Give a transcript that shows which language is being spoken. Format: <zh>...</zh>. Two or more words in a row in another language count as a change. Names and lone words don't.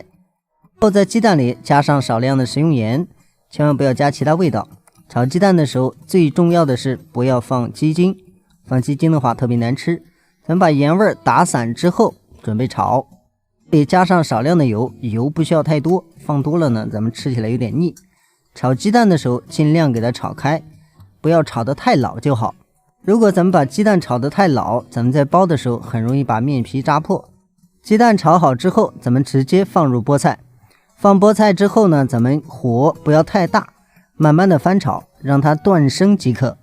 <zh>後在雞蛋裡加上少量的食用鹽，千萬不要加其他味道。炒雞蛋的時候最重要的是不要放雞精，放鸡精的話特別難吃。咱們把鹽味打散之後準備炒，得加上少量的油，油不需要太多，放多了呢咱們吃起來有點膩。炒雞蛋的時候盡量給它炒開，不要炒得太老就好。如果咱們把鸡蛋炒得太老，咱們在包的時候很容易把面皮扎破。鸡蛋炒好之後咱们直接放入菠菜，放菠菜之後呢，咱們火不要太大，慢慢的翻炒，讓它斷生即可。</zh>